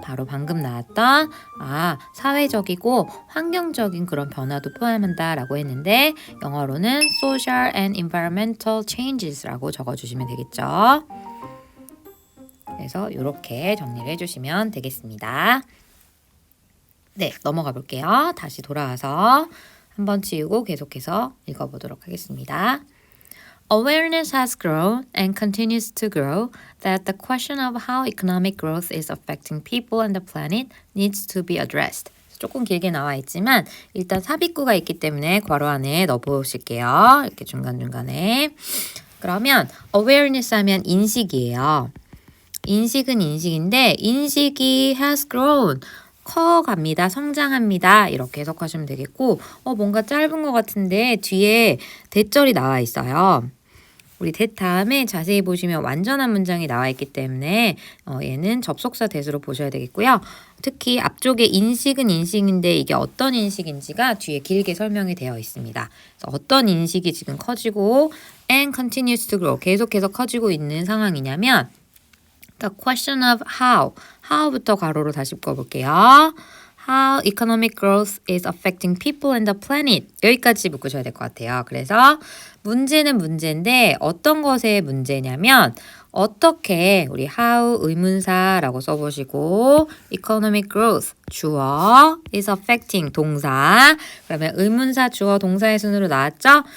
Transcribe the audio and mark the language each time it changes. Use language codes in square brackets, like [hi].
[ko] 바로 방금 나왔던 사회적이고 환경적인 그런 변화도 포함한다라고 했는데 영어로는 [en] social and environmental changes [ko] 라고 적어주시면 되겠죠. 그래서 이렇게 정리를 해주시면 되겠습니다. 네, 넘어가 볼게요. 다시 돌아와서 한번 지우고 계속해서 읽어보도록 하겠습니다. [en] Awareness has grown and continues to grow that the question of how economic growth is affecting people and the planet needs to be addressed. [ko] 조금 길게 나와 있지만 일단 삽입구가 있기 때문에 괄호 안에 넣어보실게요. 이렇게 중간중간에. 그러면 awareness 하면 인식이에요. 인식은 인식인데 인식이 has grown. 커갑니다. 성장합니다. 이렇게 해석하시면 되겠고 뭔가 짧은 것 같은데 뒤에 대절이 나와 있어요. 우리 that 다음에 자세히 보시면 완전한 문장이 나와 있기 때문에 얘는 접속사 대수로 보셔야 되겠고요. 특히 앞쪽에 인식은 인식인데 이게 어떤 인식인지가 뒤에 길게 설명이 되어 있습니다. 그래서 어떤 인식이 지금 커지고 [en] and continues to grow [ko] 계속해서 커지고 있는 상황이냐면 [en] The question of how [ko] 부터 괄호로 다시 묶어볼게요. [en] How economic growth is affecting people and the planet. [ko] 여기까지 묶으셔야 될 것 같아요. 그래서 문제는 문제인데 어떤 것의 문제냐면 어떻게 우리 how 의문사라고 써보시고 economic growth 주어 [en] is affecting [ko] 동사 그러면 의문사 주어 동사의 순으로 나왔죠?